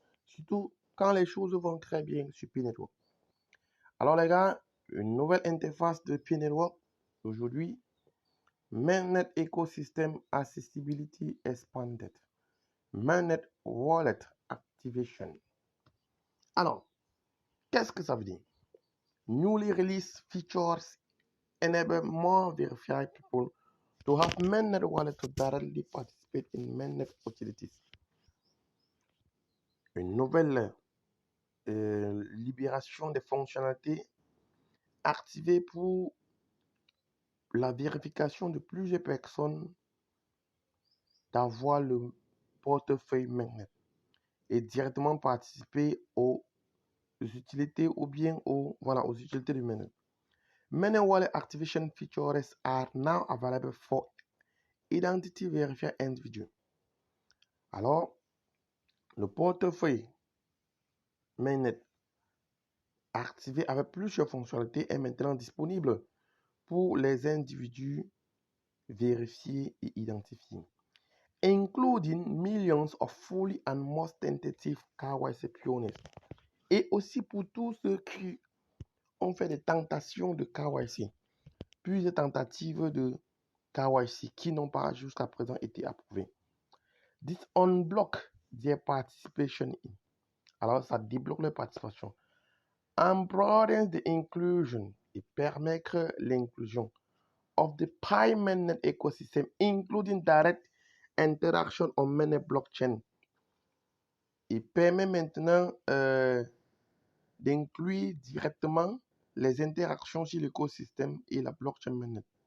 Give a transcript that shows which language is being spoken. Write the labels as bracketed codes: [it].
[fr] Surtout quand les choses vont très bien sur Pi Network. Alors les gars, une nouvelle interface de Pi Network aujourd'hui. [en] Mainnet Ecosystem Accessibility Expanded. Mainnet Wallet Activation. [fr] Alors, qu'est-ce que ça veut dire? [en] Newly released features enable more verified people to have mainnet wallet to directly participate in mainnet utilities. [fr] Une nouvelle libération des fonctionnalités activées pour la vérification de plusieurs personnes d'avoir le portefeuille mainnet et directement participer aux utilités ou bien aux utilités du mainnet. [en] Mainnet wallet activation features are now available for identity verified individual. [fr] Alors, le portefeuille mainnet activé avec plusieurs fonctionnalités est maintenant disponible pour les individus vérifiés et identifiés, [en] including millions of fully and most tentative KYC pioneers, [fr] et aussi pour tous ceux qui ont fait des tentations de KYC, plusieurs tentatives de KYC qui n'ont pas jusqu'à présent été approuvées. [en] This unblock their participation in. [fr] Alors, ça débloque leur participation. [en] And broadens the inclusion [fr] et permettre l'inclusion [en] of the Pi mainnet ecosystem, including direct interaction on mainnet blockchain. [fr] Il permet maintenant d'inclure directement les interactions sur l'écosystème et la blockchain mainnet.